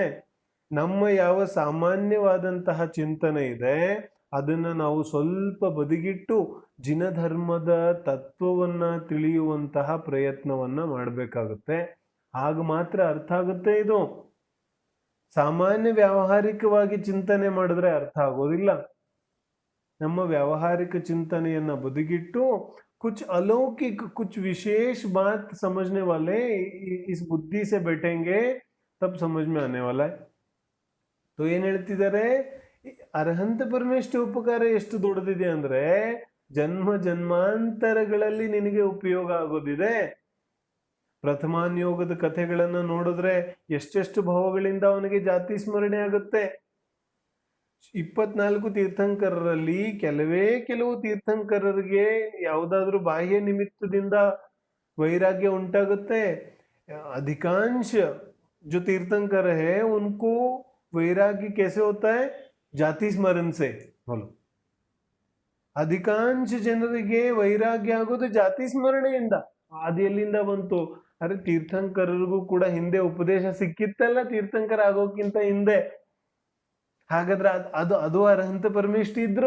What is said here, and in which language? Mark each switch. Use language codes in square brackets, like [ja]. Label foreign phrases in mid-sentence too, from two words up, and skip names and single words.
[kn] ನಮ್ಮ ಯಾವ ಸಾಮಾನ್ಯವಾದಂತಹ ಚಿಂತನೆ ಇದೆ ಅದನ್ನ ನಾವು ಸ್ವಲ್ಪ ಬದಿಗಿಟ್ಟು ಜಿನಧರ್ಮದ ತತ್ವವನ್ನ ತಿಳಿಯುವಂತಹ ಪ್ರಯತ್ನವನ್ನ ಮಾಡಬೇಕಾಗುತ್ತೆ. ಆಗ ಮಾತ್ರ ಅರ್ಥ ಆಗುತ್ತೆ ಇದು. ಸಾಮಾನ್ಯ ವ್ಯಾವಹಾರಿಕವಾಗಿ ಚಿಂತನೆ ಮಾಡಿದ್ರೆ ಅರ್ಥ ಆಗೋದಿಲ್ಲ. ನಮ್ಮ ವ್ಯಾವಹಾರಿಕ ಚಿಂತನೆಯನ್ನ ಬದಿಗಿಟ್ಟು [hi] कुछ अलौकिक, कुछ विशेष बात समझने वाले इस बुद्धि से बैठेंगे तब समझ में आने वाला है. [kn] तो ಏನ್ ಹೇಳ್ತಿದ್ದಾರೆ? ಅರ್ಹಂತ ಪರಮೇಷ್ಠಿ ಉಪಕಾರ ಎಷ್ಟು ದೊಡ್ಡದಿದೆ ಅಂದ್ರೆ ಜನ್ಮ ಜನ್ಮಾಂತರಗಳಲ್ಲಿ ನಿನಗೆ ಉಪಯೋಗ ಆಗೋದಿದೆ. ಪ್ರಥಮಾನ್ಯೋಗದ ಕಥೆಗಳನ್ನ ನೋಡಿದ್ರೆ ಎಷ್ಟೆಷ್ಟು ಭಾವಗಳಿಂದ ಅವನಿಗೆ ಜಾತಿ ಸ್ಮರಣೆ ಆಗುತ್ತೆ. 24 ತೀರ್ಥಂಕರರಲ್ಲಿ ಕೆಲವು ತೀರ್ಥಂಕರರಿಗೆ ಯಾವುದಾದ್ರೂ ಬಾಹ್ಯ ನಿಮಿತ್ತದಿಂದ ವೈರಾಗ್ಯ ಉಂಟಾಗುತ್ತೆ. [hi] अधिकांश जो तीर्थंकर है उनको वैराग्य कैसे होता है? जाति स्मरण से. बोलो, [kn] ಅಧಿಕಾಂಶ ಜನರಿಗೆ ವೈರಾಗ್ಯ ಆಗೋದು ಜಾತಿ ಸ್ಮರಣೆಯಿಂದ. ಅದು ಎಲ್ಲಿಂದ ಬಂತು? ಅರೆ, ತೀರ್ಥಂಕರರಿಗೂ ಕೂಡ ಹಿಂದೆ ಉಪದೇಶ ಸಿಕ್ಕಿತ್ತಲ್ಲ ತೀರ್ಥಂಕರ ಆಗೋಕ್ಕಿಂತ ಹಿಂದೆ. ಹಾಗಾದ್ರೆ ಅದು ಅರ್ಹಂತ ಪರಮೇಷ್ಠಿ ಇದ್ರು.